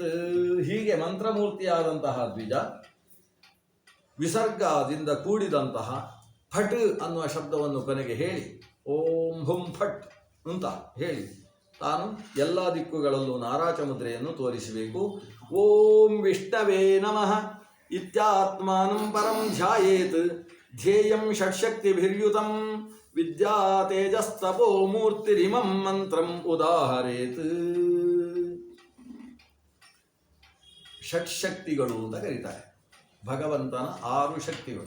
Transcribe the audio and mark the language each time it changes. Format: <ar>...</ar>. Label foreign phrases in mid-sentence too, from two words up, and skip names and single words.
<kn>ಹೀಗೆ ಮಂತ್ರಮೂರ್ತಿಯಾದಂತಹ ದ್ವಿಜ ವಿಸರ್ಗದಿಂದ ಕೂಡಿದಂತಹ ಫಟ್ ಅನ್ನುವ ಶಬ್ದವನ್ನು ಕೊನೆಗೆ ಹೇಳಿ</kn> <sa>ಓಂ ಹುಂ ಫಟ್</sa> <kn>ಅಂತ ಹೇಳಿ ತಾನು ಎಲ್ಲ ದಿಕ್ಕುಗಳಲ್ಲೂ ನಾರಾಚ ಮುದ್ರೆಯನ್ನು ತೋರಿಸಬೇಕು.</kn> <sa>ಓಂ ವಿಷ್ಣವೇ ನಮಃ ಇತ್ಯಾತ್ಮಾನಂ ಪರಂ ಧ್ಯಾಯೇತ್ ಧ್ಯೇಯಂ ಷಟ್ಶಕ್ತಿಭಿರ್ಯುತಂ ವಿದ್ಯಾ ತೇಜಸ್ತಪೋ ಮೂರ್ತಿರಿಮಂ ಮಂತ್ರಂ ಉದಾಹರೇತ್.</sa> <kn>ಷಟ್ಶಕ್ತಿಗಳು ಅಂತ ಕರೀತಾರೆ. ಭಗವಂತನ 6 ಶಕ್ತಿಗಳು.</kn>